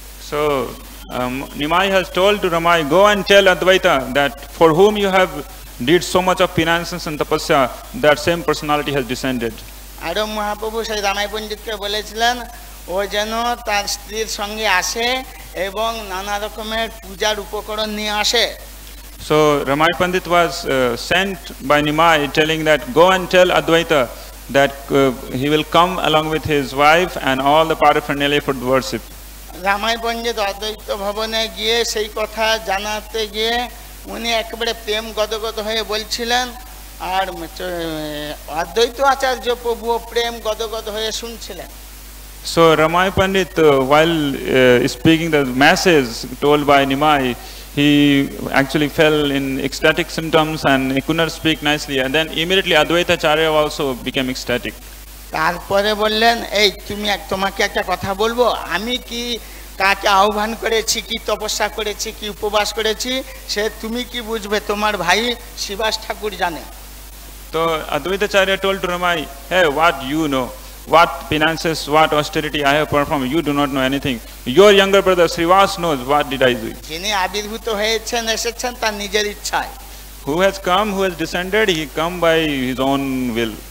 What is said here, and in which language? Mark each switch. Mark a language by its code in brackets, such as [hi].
[en] So Nimai has told to Ramai, go and tell Advaita that for whom you have did so much of penances and tapasya, that same personality has descended. [bn] আরো মহাপ্রভু সেই রামাই পণ্ডিতকে বলেছিলেন ও যেন তার স্ত্রীর সঙ্গে আসে এবং নানা রকমের পূজার উপকরণ নিয়ে আসে। [en] So Ramai Pandit was sent by Nimai telling that go and tell Advaita that he will come along with his wife and all the paraphernalia for the worship. [bn] Ramai পণ্ডিত অদ্বৈত ভবনে গিয়ে সেই কথা জানাতে গিয়ে উনি একেবারে প্রেম গদগদ হয়ে বলছিলেন, আর অদ্বৈত আচার্য প্রভু প্রেম গদগদ হয়ে শুনছিলেন। [en] So Ramai Pandit, while speaking the masses told by Nimai, he actually fell in ecstatic symptoms and he could not speak nicely, and then immediately Advaita Acharya also became ecstatic. [bn] তারপরে বললেন এই তোমাকে একটা কথা বলবো, আমি কি কাকে আহ্বান করেছি, কি তপস্যা করেছি, কি উপবাস করেছি, সে তুমি কি বুঝবে, তোমার ভাই শ্রীবাস ঠাকুর জানে। [en] So Advaita Acharya told to Ramai, hey, what you know, what penances, what austerity I have performed, you do not know anything. Your younger brother Srivas knows what did I do. [bn] যিনি আবির্ভূত হয়েছেন এসেছেন তার নিজের ইচ্ছায়। [en] Who has come, who has descended, he come by his own will.